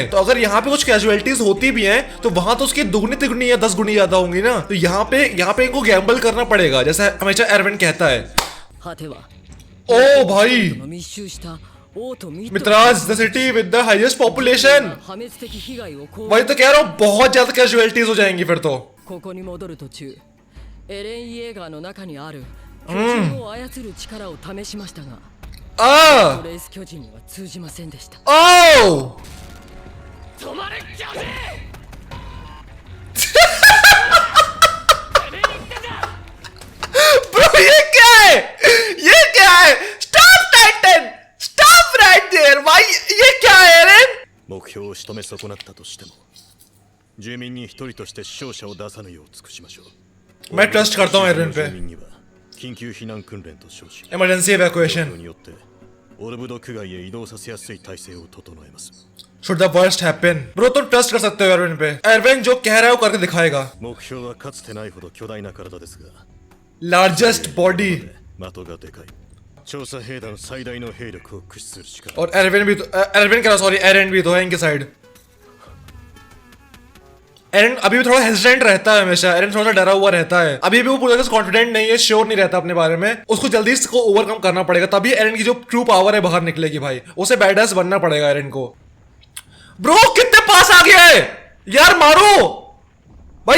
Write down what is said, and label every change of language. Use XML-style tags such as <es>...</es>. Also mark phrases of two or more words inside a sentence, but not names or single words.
<hi>तो अगर यहाँ पे कुछ कैजुअलिटीज होती भी हैं तो वहां तो उसकी दुगनी तिगुनी या 10 गुनी ज्यादा होंगी ना। तो यहाँ पे इनको गैम्बल करना पड़ेगा, जैसे हमेशा एरविन कहता है। ओ भाई,</hi> <en>Mitras the city with the highest population.</en> <hi>भाई तो कह रहा हूँ बहुत ज्यादा कैजुअलिटीज हो जाएंगी फिर तो।</hi> <ja>ここに戻る途中エレン・イエーガーの中にある巨人を操る力を試しましたがレース巨人には通じませんでした。止まれ巨人</ja> <hi>ब्रो ये क्या है? ये क्या है?</hi> <en>stop titan, stop right there भाई।</en> <hi>ये क्या है एरन?</hi> <ja>目標を仕留め損なったとしても住民に一人として死傷者を出さぬよう尽くしましょう。</ja> <hi>मैं ट्रस्ट करता हूँ एरन पे।</hi> <ja>住民には緊急避難訓練と称し</ja> <en>emergency evacuation</en> <ja>によってオルブド区外へ移動させやすい体制を整えます。</ja> <en>Should the worst happen?</en> <hi>ब्रो तुम ट्रस्ट कर सकते हो एरविन पे। एरविन जो कह रहा है वो करके दिखाएगा।</hi> <ja>目標はかつてないほど巨大な体ですが</ja> <en>largest body</en> <ja>的がでかい。調査兵団最大の兵力を駆使する力。</ja> <hi>और एरविन भी तो, एरविन कह रहा सॉरी, एरन भी तो है इनके साइड। एरन अभी भी थोड़ा हेजिटेंट रहता है हमेशा। एरन थोड़ा डरा हुआ रहता है। अभी भी वो पूरा कॉन्फिडेंट नहीं है, श्योर नहीं रहता अपने बारे में। उसको जल्दी इसको ओवरकम करना पड़ेगा, तभी एरन की जो</hi> <en>true power</en> <hi>है बाहर निकलेगी भाई। उसे बैडएस बनना पड़ेगा एरन को। ब्रो कितने पास आ गया है यार, मारो भाई।</hi>